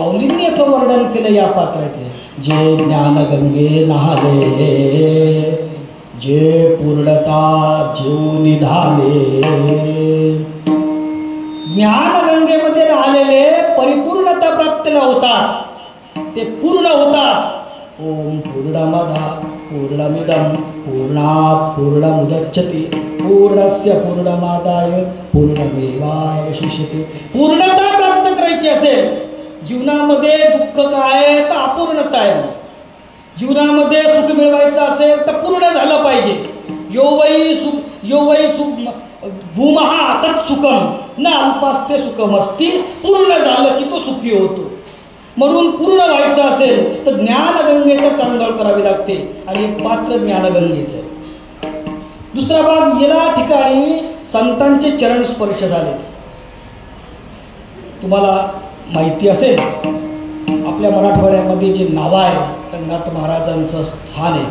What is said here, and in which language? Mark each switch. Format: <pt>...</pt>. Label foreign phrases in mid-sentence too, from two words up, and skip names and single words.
<mr>माऊलींनी याचं वर्णन केलं या पात्राचे. जे ज्ञानगंगे नहाले जे पूर्णता जीव निधाले. ज्ञानगंगेमध्ये राहिलेले परिपूर्णता प्राप्त होतात, ते पूर्ण होतात.</mr> <sa>ओम पूर्णमदा पूर्णमिदं पूर्णात् पूर्णमुदच्यते पूर्णस्य पूर्णमादाय पूर्णमेवावशिष्यते.</sa> <mr>पूर्णता प्राप्त करायची असेल जीवनामध्ये दुःख काय आहे तर अपूर्णता आहे. जीवनामध्ये सुख मिळवायचं असेल तर पूर्ण झालं पाहिजे.</mr> <sa>यो वै सुख भूमहा तत्सुखम न अल्पास्ते सुखमस्ती.</sa> <mr>पूर्ण झालं की तो सुखी होतो. म्हणून पूर्ण व्हायचं असेल तर ज्ञानगंगेचं चांगळ करावी लागते आणि एक पात्र ज्ञानगंगेचं. दुसरा भाग याला ठिकाणी संतांचे चरण स्पर्श झाले. तुम्हाला माहिती असेल आपल्या मराठवाड्यामध्ये जे नाव आहे रंगनाथ महाराजांचं स्थान आहे.</mr>